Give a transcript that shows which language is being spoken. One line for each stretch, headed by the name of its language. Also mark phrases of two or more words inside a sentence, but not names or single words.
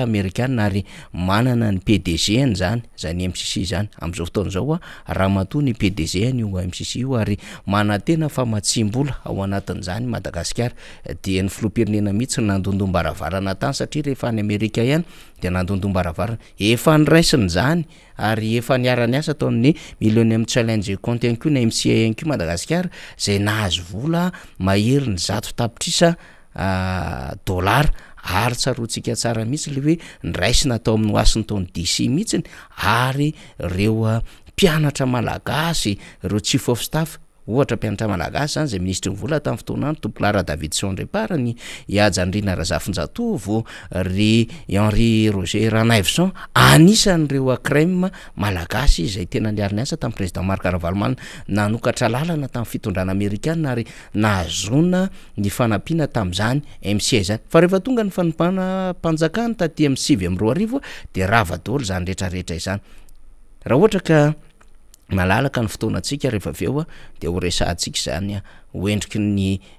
Malagasy: américain ary manana ny PDG zany MCC zany amin'izao fotoan'izao raha matoa ny PDG io MCC io ary manatena famatsim-bola ao anatin'izany Madagasikara dia ny filoham-pirenena mihitsy nandondom-baravarana tany satria rehefa any Amerika ihany de nandondom-baravarana efa niraisiny zany ary efa niarany asa taon'ny Millennium Challenge Contencu na MCA Madagasikara zay nahazo vola mahery ny 100 tapitrisa dollara ary tsaroantsika tsara mihitsy le hoe niraisina tao amin'ny Washington DC mihitsy ary reo mpianatra malagasy reo
English: chief of staff
Malagasy: ohatra mpianatra malagasy zany zay ministry ny vola tamin'ny fotoana tompo Lara Davidson Reparany Iajandrina Razafinjatovo ry Henri Roger Ranaiveson anisan'ireo crème malagasy zay tena niariny asa tamin'ny président Marc Ravalomanana nanokatra lalana tamin'ny fitondrana amerikanina ary nahazona ny fanampiana tamin'izany MCA zany fa rehefa tonga ny fanampana mpanjakana taty amin'ny 2022 de rava daholo zany rehetrarehetra izany raha ohatra ka malalaka ny fotoanantsika rehefa aveo de ho resahantsika zany hoendriky ny